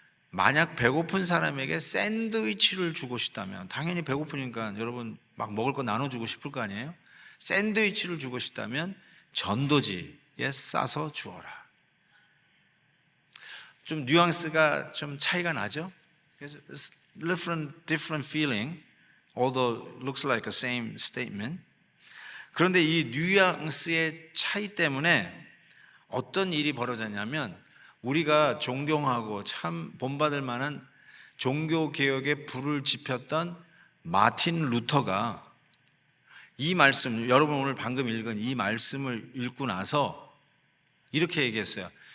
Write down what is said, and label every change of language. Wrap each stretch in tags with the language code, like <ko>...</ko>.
<ko>만약 배고픈 사람에게 샌드위치를 주고 싶다면, 당연히 배고프니까 여러분 막 먹을 거 나눠주고 싶을 거 아니에요? 샌드위치를 주고 싶다면 전도지에 싸서 주어라. 좀 뉘앙스가 좀 차이가 나죠? 그래서</ko> <en>different feeling, although looks like a same statement.</en> <ko>그런데 이 뉘앙스의 차이 때문에 어떤 일이 벌어졌냐면, 우리가 존경하고 참 본받을 만한 종교개혁에 불을 지폈던 마틴 루터가 이 말씀, 여러분 오늘 방금 읽은 이 말씀을 읽고 나서 이렇게 얘기했어요.</ko>